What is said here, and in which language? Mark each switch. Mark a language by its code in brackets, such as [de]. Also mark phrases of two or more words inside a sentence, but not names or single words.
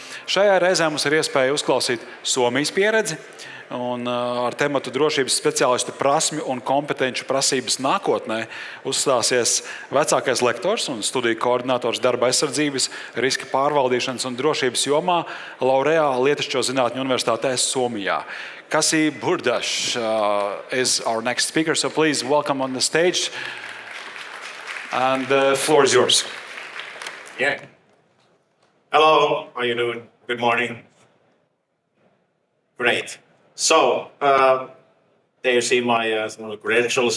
[lv] Šajā reizē mums ir iespēja uzklausīt Somijas pieredzi un ar tematu drošības speciālistu prasmju un kompetenču prasības nākotnē uzstāsies vecākais lektors un studiju koordinators darba aizsardzības, riska pārvaldīšanas un drošības jomā Laureā Lietišķo zinātņu universitātē Somijā. [en] Kaci Bourdache is our next speaker, so please welcome on the stage. And the floor is yours. Yeah. Hello, how are you doing? Good morning. Great. So, there you see my credentials.